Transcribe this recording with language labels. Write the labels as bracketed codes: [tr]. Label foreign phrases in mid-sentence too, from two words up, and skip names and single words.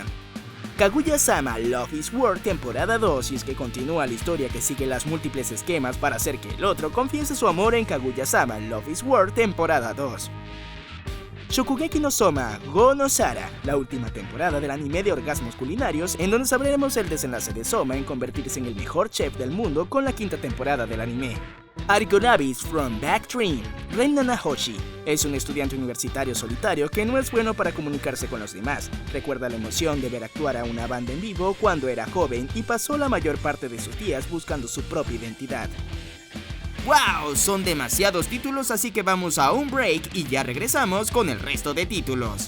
[es] Kaguya-sama Love is War temporada 2, y es que continúa la historia que sigue las múltiples esquemas para hacer que el otro confiese su amor en Kaguya-sama Love is War temporada 2. Shokugeki no Soma Go no Sara, la última temporada del anime de orgasmos culinarios, en donde sabremos el desenlace de Soma en convertirse en el mejor chef del mundo con la quinta temporada del anime. Argonauts from Backstream. Ren Nanahoshi es un estudiante universitario solitario que no es bueno para comunicarse con los demás. Recuerda la emoción de ver actuar a una banda en vivo cuando era joven y pasó la mayor parte de sus días buscando su propia identidad. ¡Wow! Son demasiados títulos, así que vamos a un break y ya regresamos con el resto de títulos.